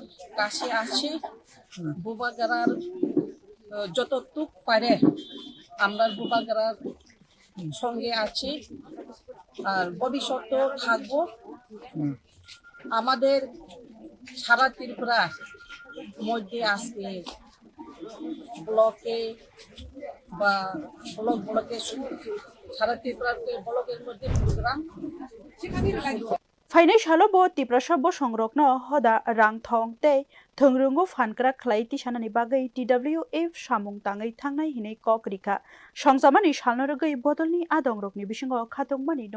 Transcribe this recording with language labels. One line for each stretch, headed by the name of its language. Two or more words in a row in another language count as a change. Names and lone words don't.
Bangla: কাছে আছে বুবাগারার যতটুক পারে আমরা বুবাগারার সঙ্গে আছি আর ভবিষ্যতেও থাকবো আমাদের সারা ত্রিপুরা মধ্যে আজকে ব্লকে বা ব্লকে সারা ত্রিপুরাতে ব্লকের মধ্যে প্রোগ্রাম
Kok Borok: Fainai shalobo tiprasa bo songrokno hoda rangthong tei thongrungo phankra khlai tisanani bagai TWF samung tangai thangnai hinai kok rikha songsamani salnorogoi bodolni adongrokni bisingo khatungmani